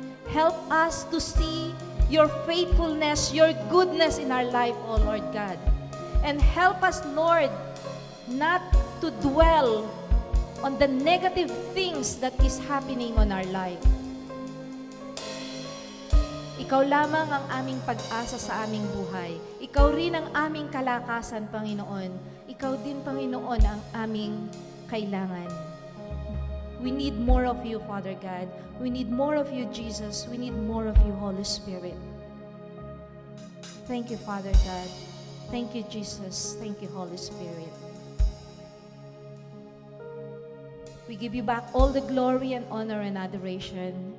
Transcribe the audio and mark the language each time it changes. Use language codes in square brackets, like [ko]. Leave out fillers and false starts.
[en] Help us to see your faithfulness, your goodness in our life, O Lord God. And help us, Lord, not to dwell on the negative things that is happening on our life. [tl] Ikaw lamang ang aming pag-asa sa aming buhay. Ikaw rin ang aming kalakasan, Panginoon. Ikaw din, Panginoon, ang aming kailangan. [en] We need more of you, Father God. We need more of you, Jesus. We need more of you, Holy Spirit. Thank you, Father God. Thank you, Jesus. Thank you, Holy Spirit. We give you back all the glory and honor and adoration.